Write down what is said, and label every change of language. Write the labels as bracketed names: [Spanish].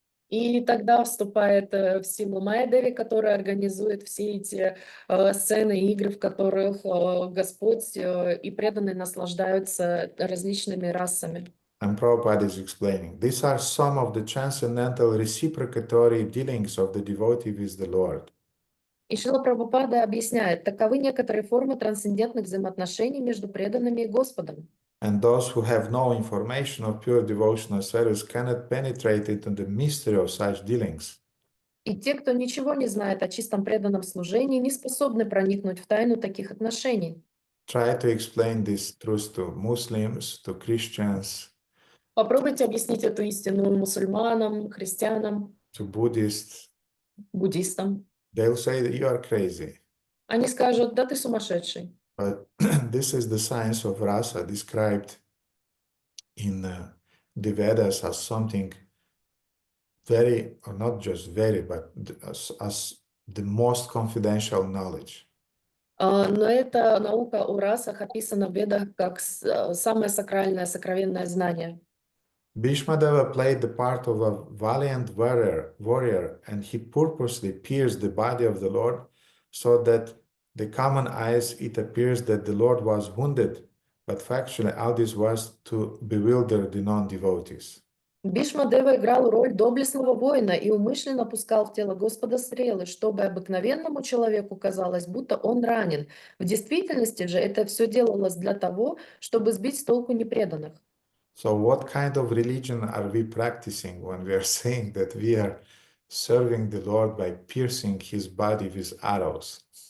[Russian] И тогда вступает в силу Майя-деви, которая организует все эти сцены, игры, в которых Господь и преданные наслаждаются различными расами. [English] And Prabhupada is explaining, these are some of the transcendental reciprocatory dealings of the devotee with the Lord. [Russian] И Шрила Прабхупада объясняет, таковы некоторые формы трансцендентных взаимоотношений между преданными и Господом. [English] And those who have no information of pure devotional service cannot penetrate into the mystery of such dealings. [Russian] И те, кто ничего не знает о чистом преданном служении, не способны проникнуть в тайну таких отношений. [English] Try to explain this truth to Muslims, to Christians, [Russian] Попробуйте объяснить эту истину мусульманам, христианам, [English] to Buddhists. [Russian] буддистам. [English] They'll say that you are crazy. [Russian] Они скажут, да ты сумасшедший. [English] But this is the science of rasa described in the Vedas as something very, or not just very, but as the most confidential knowledge. [Russian] Но эта наука о расах описана в Ведах как самое сакральное, сокровенное знание. [English] Bhīṣmadeva played the part of a valiant warrior, and he purposely pierced the body of the Lord so that the common eyes it appears that the Lord was wounded, but factually all this was to bewilder the non-devotees. [Russian] Бhīṣmadeva играл роль доблестного воина и умышленно пускал в тело Господа стрелы, чтобы обыкновенному человеку казалось, будто он ранен. В действительности же это все делалось для того, чтобы сбить с толку непреданных. [English] So what kind of religion are we practicing when we are saying that we are serving the Lord by piercing his body with arrows?